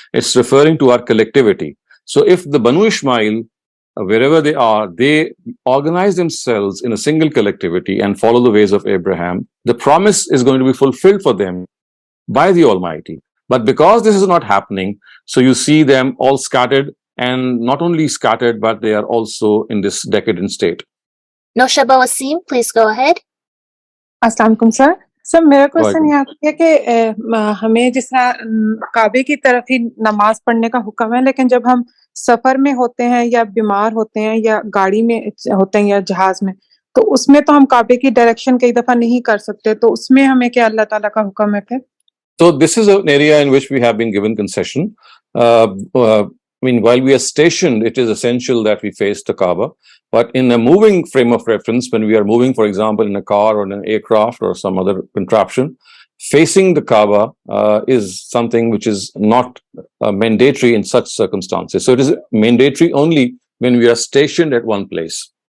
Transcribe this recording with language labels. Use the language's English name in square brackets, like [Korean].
[English] It's referring to our collectivity. So if the Banu Ishmael, wherever they are, they organize themselves in a single collectivity and follow the ways of Abraham, the promise is going to be fulfilled for them by the Almighty. But because this is not happening, so you see them all scattered, and not only scattered, but they are also in this decadent state. Noshaba Wasim, please go ahead. [Hindi] अस्सलाम वालेकुम sir. Sir मेरा question यहाँ पे है कि हमें जिस तरह काबे की तरफ ही नमाज पढ़ने का हुक्म है, लेकिन जब हम सफर में होते हैं या बीमार होते हैं या गाड़ी में होते हैं या जहाज में, तो उसमें तो हम काबे की डायरेक्शन कई दफा नहीं कर सकते, तो उसमें हमें क्या अल्लाह ताला का हुक्म है फिर? [English] So this is an area in which we have been given concession. While we are stationed, it is essential that we face the Kaaba. But in a moving frame of reference, when we are moving, for example, in a car or in an aircraft or some other contraption, facing the Kaaba is something which is not mandatory in such circumstances. So it is mandatory only when we are stationed at one place.